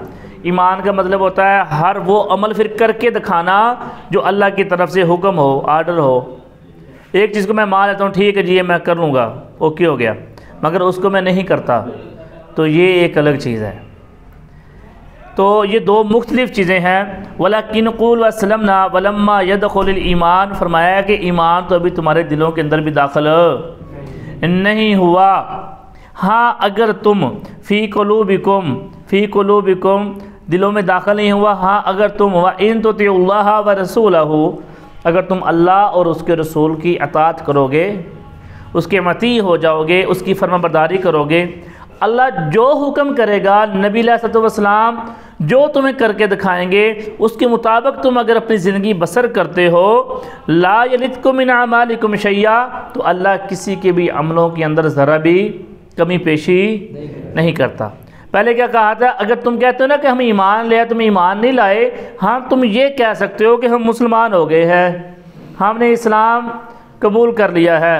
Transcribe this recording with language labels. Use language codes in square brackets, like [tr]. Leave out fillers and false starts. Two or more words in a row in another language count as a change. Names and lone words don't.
[hi] ईमान का मतलब होता है हर वो अमल फिर करके दिखाना जो अल्लाह की तरफ से हुक्म हो, आर्डर हो। एक चीज़ को मैं मान लेता हूँ, ठीक है जी ये मैं कर लूँगा, ओके हो गया, मगर उसको मैं नहीं करता, तो ये एक अलग चीज़ है। तो ये दो मुख्तलिफ़ चीज़ें हैं। [ar] ولكن قولوا أسلمنا ولما يدخل الإيمان, [hi] फरमाया कि ईमान तो अभी तुम्हारे दिलों के अंदर भी दाखिल नहीं हुआ। हाँ, अगर तुम [ar] في قلوبكم [hi] दिलों में दाखिल नहीं हुआ। हाँ, अगर तुम [ar] وإن تطيعوا الله ورسوله, [hi] अगर तुम अल्लाह और उसके रसूल की अताअत करोगे, उसके मती हो जाओगे, उसकी फरमाबरदारी करोगे, अल्लाह जो हुक्म करेगा, नबी [ar] صلى الله عليه وسلم [hi] जो तुम्हें करके दिखाएंगे, उसके मुताबिक तुम अगर अपनी ज़िंदगी बसर करते हो, [ar] لا يلتكم من أعمالكم شيئا, [hi] तो अल्लाह किसी के भी अमलों के अंदर ज़रा भी कमी पेशी नहीं करता। पहले क्या कहा था, अगर तुम कहते हो ना कि हम ईमान ले, तुम ईमान नहीं लाए, हाँ तुम ये कह सकते हो कि हम मुसलमान हो गए हैं, हमने इस्लाम कबूल कर लिया है।